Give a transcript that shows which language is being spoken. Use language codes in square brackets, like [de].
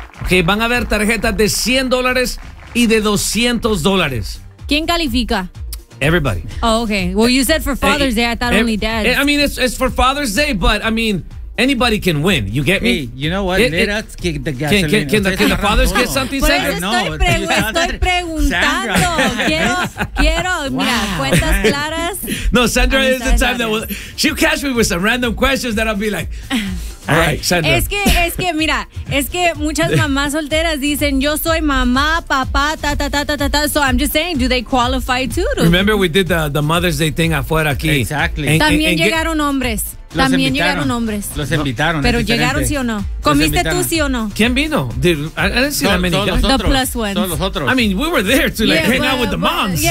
[es] Okay, van a haber tarjetas de $100 y de $200. ¿Quién califica? [en] Everybody. Oh, okay. Well, you said for Father's Day, I thought only dads. I mean, it's for Father's Day, but I mean, anybody can win. You get me? Hey, you know what? Can the fathers get something, Sandra? [es] Pues estoy preguntando. Quiero, wow. Mira, cuentas claras. [en] No, Sandra is the type that will. She'll catch me with some random questions that I'll be like. Right, [es] es que muchas mamás solteras dicen yo soy mamá, papá, ta ta ta ta ta ta. [en] So I'm just saying, do they qualify too? Remember we did the Mother's Day thing [es] afuera aquí. [en] Exactly. [es] También llegaron hombres. Los invitaron. Pero llegaron sí o no. ¿Comiste tú sí o no? ¿Quién vino? Todos los otros. [en] I mean, we were there to like hang out with the moms.